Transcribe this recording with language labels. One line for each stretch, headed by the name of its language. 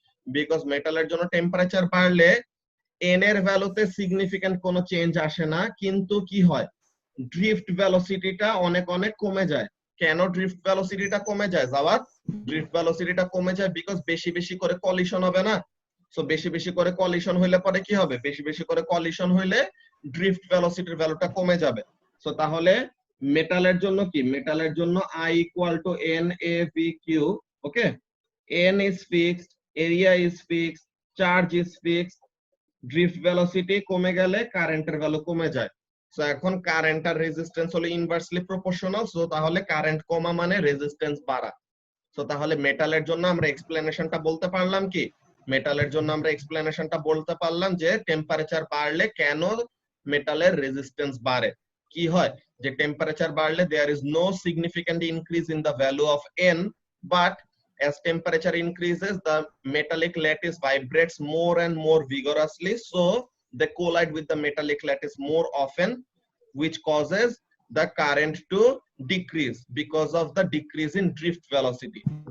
Bangla: Because মেটালের জন্য temperature বাড়লে এন এর ভ্যালুতে সিগনিফিক্যান্ট কোনো চেঞ্জ আসে না, কিন্তু কি হয় ড্রিফট ভেলোসিটিটা অনেক অনেক কমে যায়। কেন ড্রিফট ভেলোসিটিটা কমে যায় জাওয়াদ? ড্রিফট ভেলোসিটিটা কমে যায় বিকজ বেশি বেশি করে কলিশন হবে না। সো বেশি বেশি করে কলিশন হইলে পরে কি হবে? বেশি বেশি করে কলিশন হইলে ড্রিফট ভেলোসিটির ভ্যালুটা কমে যাবে। সো তাহলে মেটালের জন্য কি? মেটালের জন্য I equal to NaVq, okay?
English: N is fixed, area is fixed, charge is fixed,
Bangla: drift velocity কমে গেলে কারেন্টের ভ্যালু কমে যায়। সো এখন কারেন্ট আর রেজিস্ট্যান্স হলো ইনভার্সলি প্রপোর্শনাল। সো তাহলে কারেন্ট কমা মানে রেজিস্ট্যান্স বাড়া। সো তাহলে মেটালের জন্য আমরা এক্সপ্লেনেশনটা বলতে পারলাম কি? মেটালের জন্য আমরা এক্সপ্লেনেশনটা বলতে পারলাম যে টেম্পারেচার বাড়লে কেন মেটালের রেজিস্ট্যান্স বাড়ে। কি হয় যে টেম্পারেচার বাড়লে
English: There is no significant increase in the value of N, but as temperature increases the metallic lattice vibrates more and more vigorously, so they collide with the metallic lattice more often, which causes the current to decrease because of the decrease in drift velocity.